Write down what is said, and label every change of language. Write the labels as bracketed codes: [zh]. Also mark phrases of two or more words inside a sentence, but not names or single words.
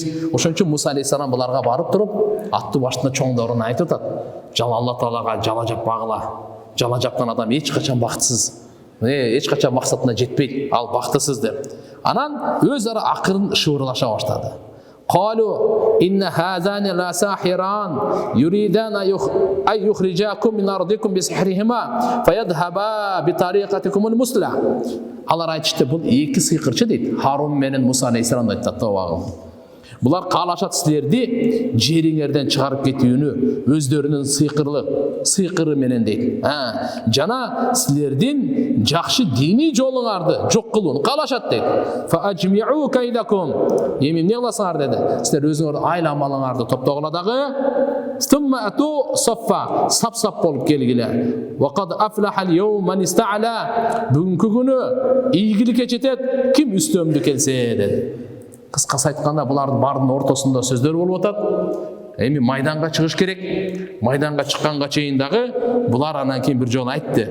[ky] Ошон үчүн Муса алейхиссалам буларга барып туруп, аттуу башында чоңдоруна айтып атат. Алла Таалага жала жаппагыла. Жала жапкан адам эч качан бактысыз. Эч качан максатына жетпейт, ал бактысыз деп. Анан өз ара акырын шыбырлаша баштады. [ar] قالوا إن هذان لساحران يريدان أن يخرجاكم من أرضكم بسحرهما ويذهبا بطريقتكم المثلى. [ky] Алар айтышты, бул эки сыйкырчы дейт. Харун менен Муса алейхиссалам айтты. Булар каалашат силерди жериңерден чыгарып кетүүнү өздөрүнүн сыйкыры менен дейт. Жана силердин жакшы диний жолуңарды жок кылууну каалашат дейт. [ar] فأجمعوا كيدكم. [ky] Эми эмне кыласыңар деди. Силер өзүңөрдүн айла амалыңарды топтогула дагы. [ar] ثم ائتوا صفا. [ky] Сап-сап болуп келгиле. [ar] وقد أفلح اليوم من استعلى. [ky] Бүгүнкү күнү ийгиликке жетет ким үстөмдү келсе деди. Кыскасы айтканда булардын бардын ортосунда сөздөр болуп атат. Эми майданга чыгыш керек. Майданга чыкканга чейин дагы булар анан кийин бир жолу айтты.